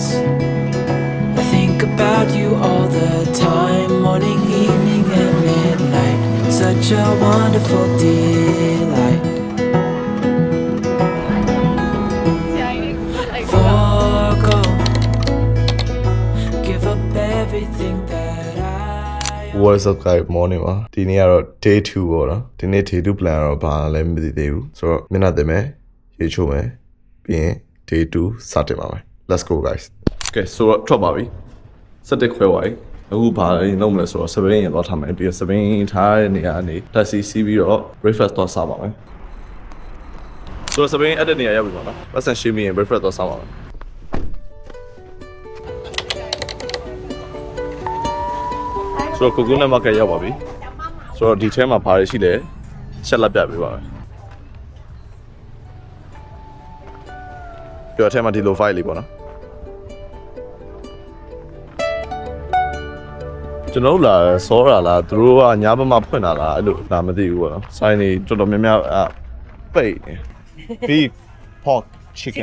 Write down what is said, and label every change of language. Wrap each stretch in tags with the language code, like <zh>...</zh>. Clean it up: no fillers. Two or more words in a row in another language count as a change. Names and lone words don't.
<en>I think about you all the time, morning, evening, and midnight. Such a wonderful delight. Forgo, give up everything that I. What's up guys morning</en> <my>ပါဒီနေ့ကတော့ day 2 ပေါ့နော်ဒီနေ့</my> <en>day 2 plan</en> <my>တော့ဘာလဲမသိသေးဘူးဆိုတော့မျက်နှာတင်မယ်ရေချိုးမယ်ပြီးရင် day 2 စတင်ပါမယ်</my> <en>let's go guys okay</en> <my>ဆိုတော့ထွက်ပါပြီစက်တက်ခွဲသွားပြီအခုဘာလဲလုပ်မလဲဆိုတော့စပင်းရင်တော့ထားမယ်ပြီးတော့စပင်းထားတဲ့နေရာကနေ taxi စီးပြီးတော့ breakfast တော့စားပါမယ်ဆိုတော့စပင်းအဲ့တဲ့နေရာရောက်ပြီပေါ့နော်ပတ်စံရှိမိရင် breakfast တော့စားပါမယ် ဆိုတော့ကိုကူနဲ့မကရောက်ပါပြီဆိုတော့ဒီထဲမှာဘာတွေရှိလဲချက်လက်ပြပေးပါမယ်ဒီထဲမှာဒီလို file လေးပေါ့နော်ကျွန်တော်လာစောရလားသူတို့ကညာဘက်မှာဖွင့်တာလားအဲ့လိုလာမသိဘူးပေါ့နော်ဆိုင်နေတော်တော်များများပိတ်</my> <en>beef pork chicken</en>